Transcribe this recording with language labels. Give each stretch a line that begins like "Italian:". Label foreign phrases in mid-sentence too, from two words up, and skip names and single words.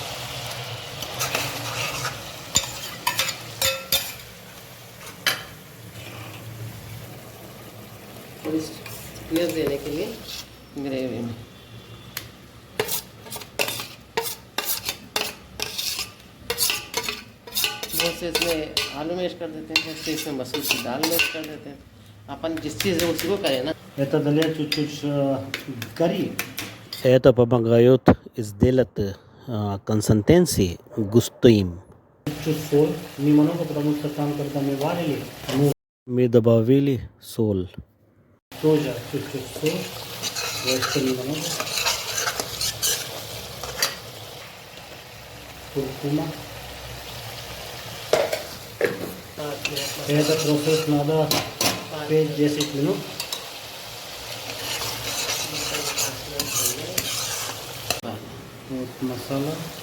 Hindi: थोड़ी थिकनेस देने के लिए ग्रेवी में बहुत से इसमें आलू मैश कर देते हैं, बहुत से इसमें मसूर की दाल मैश कर देते हैं। अपन जिस चीज़ है उसी को करें ना।
Russian: Это дает чуть-чуть кори. Это помогает сделать консистенции густым. Чуть соль, немного, потому что там, когда мы варили, мы добавили соль. Тоже чуть-чуть соль, вот немного. Куркума. Это процесс надо 5-10 минут. Вот масала.